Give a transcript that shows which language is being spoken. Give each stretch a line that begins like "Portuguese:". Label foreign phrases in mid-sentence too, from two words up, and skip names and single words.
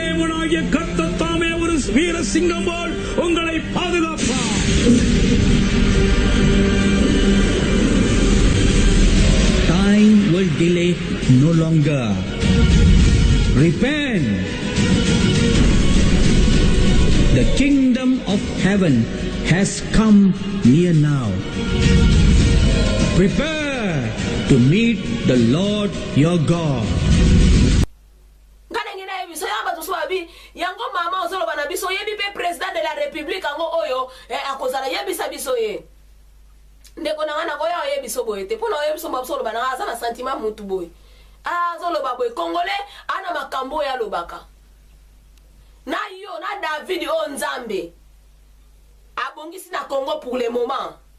English: Time will delay no longer. Repent. The kingdom of heaven has come near now. Prepare to meet the Lord your God.
Lingala: Yango mama ozolo bana biso yebi pe
French: president de la République
Lingala: ango oyo akozala yebisa biso ye ndeko na ngana koya yebiso boye te pona yebiso mabsolo bana aza na sentiment mutu boye azolo baboye congolais ana makambo ya lobaka na yo na David o Nzambe abongisi na Congo
French: pour le moment